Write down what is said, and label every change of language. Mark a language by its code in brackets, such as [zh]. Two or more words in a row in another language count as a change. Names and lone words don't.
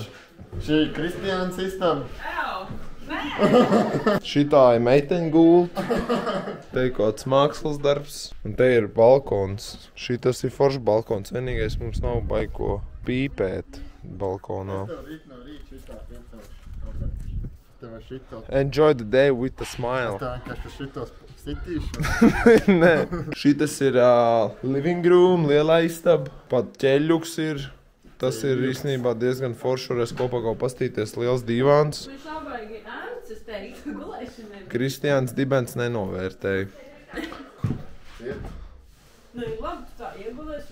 [lv] Šī ir Kristiāns istaba. Šitā ir meiteņu gulta. Te ir kāds mākslas darbs. Un te ir balkons. Šitas ir foršs balkons. Vienīgais mums nav baigi ko pīpēt balkonā. [en] Enjoy the day with a smile. [lv] Tā vienkārši šitos sitīšu. Nē. Šitas ir [en] living room, [lv] lielā istaba. Pat ķeļuks ir. Tas ir īstenībā diezgan forši. Varēs kopā kaut pastīties, liels divāns. Kristiāns dibens nenovērtēja. Nu, labi, tu tā iegulēsi.